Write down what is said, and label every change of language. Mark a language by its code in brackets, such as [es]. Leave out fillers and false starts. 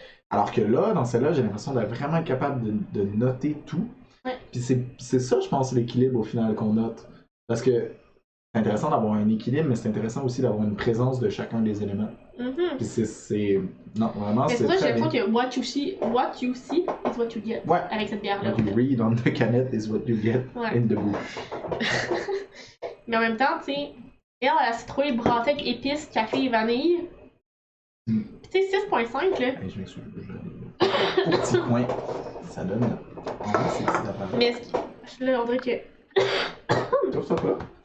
[fr] Alors que là, dans celle-là, j'ai l'impression d'être vraiment capable de noter tout. Puis c'est ça, je pense, l'équilibre au final qu'on note. Parce que c'est intéressant d'avoir un équilibre, mais c'est intéressant aussi d'avoir une présence de chacun des éléments. Puis c'est... Non, vraiment, c'est très bien. C'est pour ça que j'ai l'impression que [en] what you see is what you get [fr] avec cette bière-là. [en] What you read on the canette is what you get in the book. [fr] Mais en même temps, tu sais, elle a la citrouille brassée avec épices, café et vanille. Puis tu sais, 6.5, là. Je m'excuse. Au petit coin, ça donne... ces petites affaires. Mais là, on dirait que... Trouve ça pas?